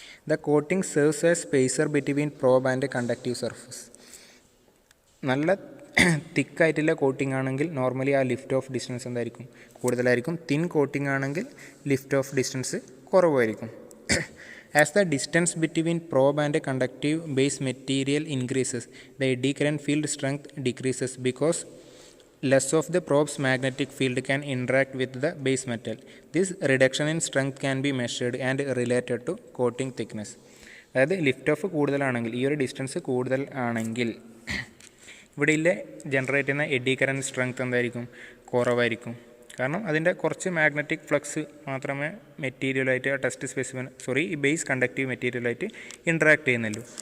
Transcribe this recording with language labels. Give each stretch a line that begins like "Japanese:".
English: The coating serves as spacer between probe and conductive surface.
Malayalam: നല്ല തിക്കായിട്ടുള്ള coating ആണെങ്കിൽ normally ആ ലിഫ്റ്റ് ഓഫ് ഡിസ്റ്റൻസ് എന്തായിരിക്കും? കൂടുതലായിരിക്കും. തിൻ കോട്ടിംഗ് ആണെങ്കിൽ ലിഫ്റ്റ് ഓഫ് ഡിസ്റ്റൻസ് കുറവായിരിക്കും.
English: As the distance between probe and conductive base material increases, the eddy current field strength decreases because less of the probe's magnetic field can interact with the base metal. This reduction in strength can be measured and related to coating thickness.
Malayalam: അതായത് lift of കൂടുതലാണെങ്കിൽ, ഈ ഒരു distance കൂടുതൽ ആണെങ്കിൽ ഇവിടെയിലെ generate ചെയ്യുന്ന AD current strength എന്തായിരിക്കും? കുറവായിരിക്കും. കാരണം അതിൻ്റെ കുറച്ച് മാഗ്നറ്റിക് ഫ്ലക്സ് മാത്രമേ മെറ്റീരിയലായിട്ട് ഈ ബേസ് കണ്ടക്റ്റീവ് മെറ്റീരിയലായിട്ട് ഇൻട്രാക്ട് ചെയ്യുന്നുള്ളൂ.